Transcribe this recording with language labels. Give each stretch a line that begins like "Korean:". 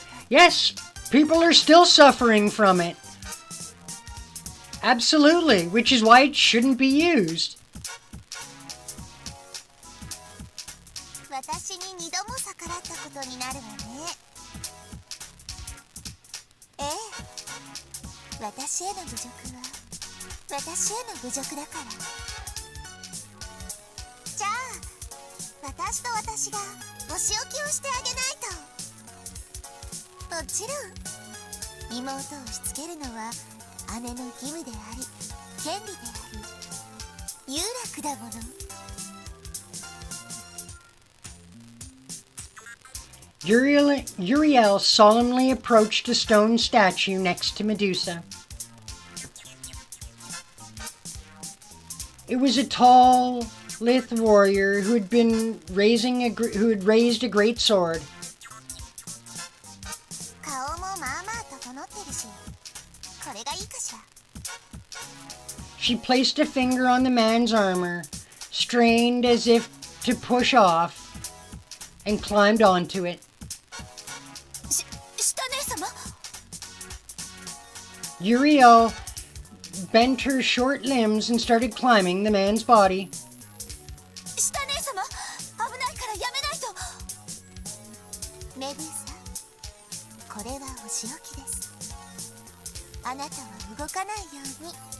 English: Yes, people are still suffering from it. Absolutely, which is why it shouldn't be used.
Japanese: 私に2度も逆らったことになるわね。ええ、私への侮辱は私への侮辱だから。じゃあ、私と私がお仕置きをしてあげないと。もちろん、妹をしつけるのは姉の義務であり、権利であり、有楽だもの。
English: Uriel solemnly approached a stone statue next to Medusa. It was a tall, lithe warrior who had raised a great sword.
Japanese: 顔もまあまあ整ってるし、これがいいかしら。
English: She placed a finger on the man's armor, strained as if to push off, and climbed onto it.
Japanese: 下姉様。
English: Uriel bent her short limbs and started climbing the man's body.
Japanese: 下姉様、危ないからやめないと。メデューサ、これはお仕置きです。あなたは動かないように。